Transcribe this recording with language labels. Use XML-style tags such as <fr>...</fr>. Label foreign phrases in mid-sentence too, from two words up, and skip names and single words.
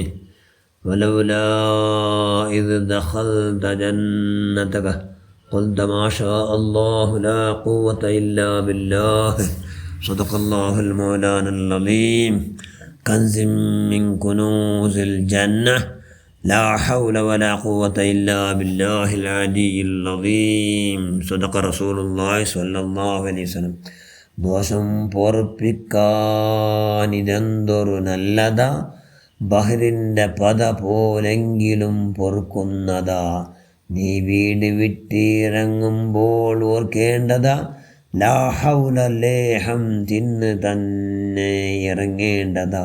<ar>ولولا إذ دخلت جنتك قلت ما شاء الله لا قوة إلا بالله. صدق الله المولانا العظيم. كنز من كنوز الجنة لا حول ولا قوة إلا بالله العلي العظيم. صدق رسول الله صلى الله عليه وسلم.</ar> <ml>ദോഷം പൊറുപ്പിക്കാനിതെന്തൊരു നല്ലതാ, ബഹ്റിൻ്റെ പത പോലെങ്കിലും പൊറുക്കുന്നതാ. നീ വീട് വിട്ടിറങ്ങുമ്പോൾ ഓർക്കേണ്ടതാ,</ml> <ar>لا حول</ar> <ml>ലേഹം തിന്ന് തന്നെ ഇറങ്ങേണ്ടതാ.</ml>